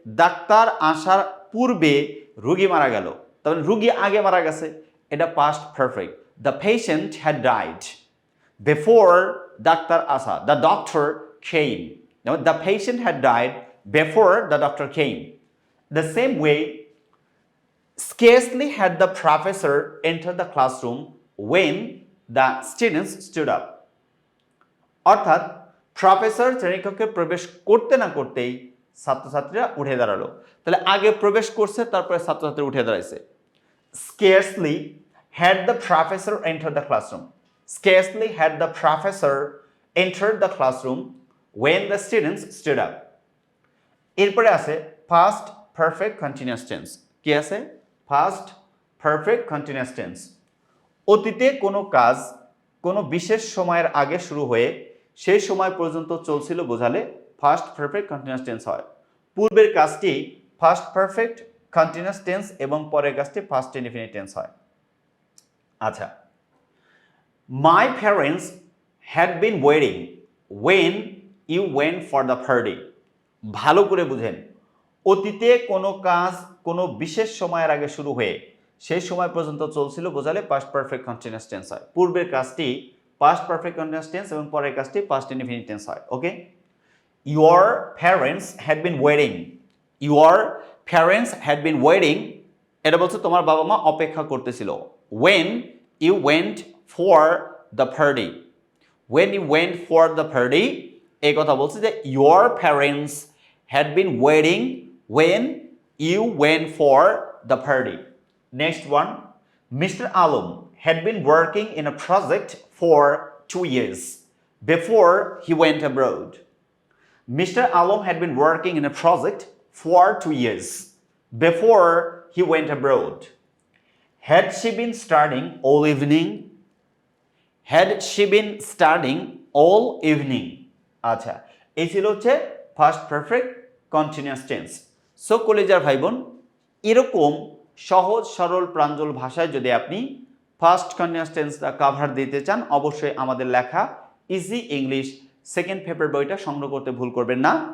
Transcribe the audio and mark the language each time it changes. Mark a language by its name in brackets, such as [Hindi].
[Bangla] Doctor আসার পূর্বে রোগী মারা গেল, তাহলে রোগী আগে মারা গেছে, এটা past perfect. [English] the patient had died before [Bangla] doctor আসা, [English] The doctor came. The patient had died before the doctor came. The same way, scarcely had the professor entered the classroom when the students stood up. [Bangla] অর্থাৎ professor শ্রেণীকক্ষে প্রবেশ করতে না করতেই ছাত্রছাত্রীরা উঠে দাঁড়ালো। তাহলে আগে প্রবেশ করছে, তারপরে ছাত্রছাত্রী উঠে দাঁড়াইছে। [English] Scarcely had the professor entered the classroom. Scarcely had the professor entered the classroom when the students stood up. [Bangla] এরপরে আছে past perfect continuous tense। কি আছে? [English] past perfect continuous tense। [Bangla] অতীতে কোনো কাজ কোনো বিশেষ সময়ের আগে শুরু হয়ে সেই সময় পর্যন্ত চলছিল বোঝালে ফার্স্ট পারফেক্ট কন্টিনিউয়াস টেন্স হয়। পূর্বের কাজটি ফার্স্ট পারফেক্ট কন্টিনিউয়াস টেন্স এবং পরের কাজটি ফার্স্ট ইনডিফিনিট টেন্স হয়। আচ্ছা, [English] My parents had been waiting when you went for the party. [Bangla] ভালো করে বুঝেন, অতীতে কোনো কাজ কোনো বিশেষ সময়ের আগে শুরু হয়ে সেই সময় পর্যন্ত চলছিল বোঝালে পাস্ট পারফেক্ট কন্টিনিউয়াস টেন্স হয়। পূর্বের কাজটি পাস্ট পারফেক্ট কন্টিনিউয়াস টেন্স এবং পরের কাজটি পাস্ট ইনডিফিনিট টেন্স হয়। [English] Okay, your parents had been waiting. Your parents had been waiting, [Bangla] এটা বলছে তোমার বাবা মা অপেক্ষা করতেছিল। [English] When you went for the party. When you went for the party, [Bangla] এই কথা বলছে যে [English] Your parents had been waiting when you went for the party. Next one, Mr. Alum had been working in a project for 2 years before he went abroad. Mr. Alum had been working in a project for 2 years before he went abroad. Had she been studying all evening? Had she been studying all evening? [Bangla] আচ্ছা, এই ছিল হচ্ছে first perfect continuous tense. So কলেজার ভাই বোন, এরকম সহজ সরল প্রাঞ্জল ভাষায় যদি আপনি ফার্স্ট কন্টিনিউয়াস টেন্সটা কাভার দিতে চান, অবশ্যই আমাদের লেখা ইজি ইংলিশ সেকেন্ড পেপার বইটা সংগ্রহ করতে ভুল করবেন না।